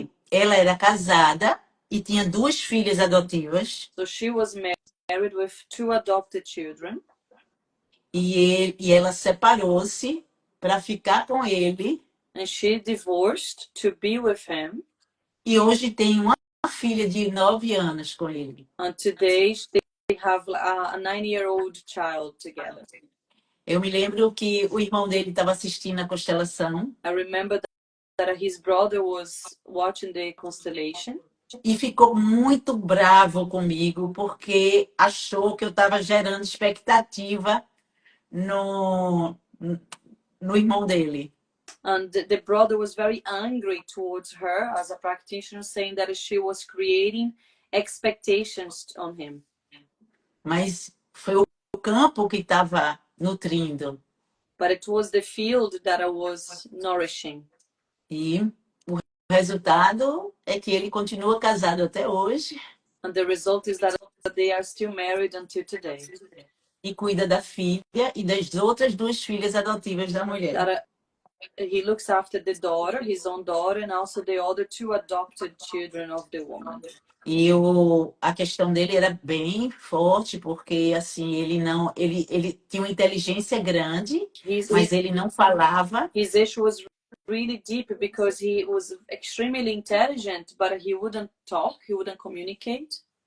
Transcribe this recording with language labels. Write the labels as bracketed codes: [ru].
[pt] Ela era casada e tinha 2 filhas adotivas. [en] So she was married with 2 adopted children. [pt] E ela separou-se para ficar com ele. [en] And she divorced to be with him. [pt] E hoje tem uma filha de 9 anos com ele. [en] And today they have a 9-year-old child together. [pt] Eu me lembro que o irmão dele estava assistindo a constelação. [en] I remember that his brother was watching the constellation. [pt] E ficou muito bravo comigo porque achou que eu estava gerando expectativa no irmão dele. [en] And the brother was very angry towards her as a practitioner, saying that she was creating expectations on him. [pt] Mas foi o campo que estava nutrindo. [en] But it was the field that I was nourishing. [pt] E o resultado é que ele continua casado até hoje. [en] And the result is that they are still married until today. [pt] E cuida da filha e das outras 2 filhas adotivas da mulher. [en] he looks after the daughter, his own daughter, and also the other two adopted children of the woman. [pt] E a questão dele era bem forte, porque assim, ele tinha uma inteligência grande, [en] His, [pt] mas [en] his, [pt] ele não falava, [en] his issue was really deep because he was extremely intelligent, but he wouldn't talk, he wouldn't communicate.